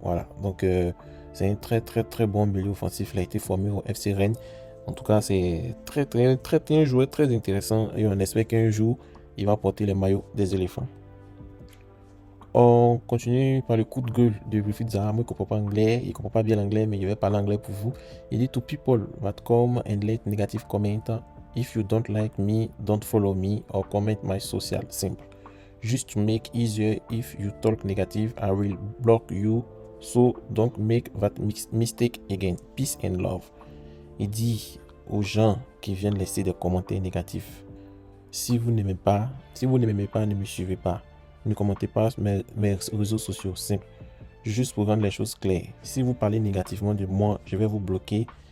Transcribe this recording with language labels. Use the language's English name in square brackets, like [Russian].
[French] Voilà, donc c'est un très très très bon milieu offensif. Il a été formé au FC Rennes. En tout cas, c'est très très très un joueur très intéressant et on espère qu'un jour il va porter les maillots des éléphants. On continue par le coup de gueule de Wilfried Zaha. Moi, il ne comprend pas anglais, il ne comprend pas bien l'anglais, mais il va parler anglais pour vous. Il dit [English] to people that come and let negative comment. If you don't like me, don't follow me or comment my social. Simple. Just to make easier, if you talk negative, I will block you. So don't make that mistake again. Peace and love. [French] Il dit aux gens qui viennent laisser des commentaires négatifs. Si vous n'aimez pas, ne me suivez pas. Ne commentez pas mes réseaux sociaux. Simple. Juste pour rendre les choses claires. Si vous parlez négativement de moi, je vais vous bloquer.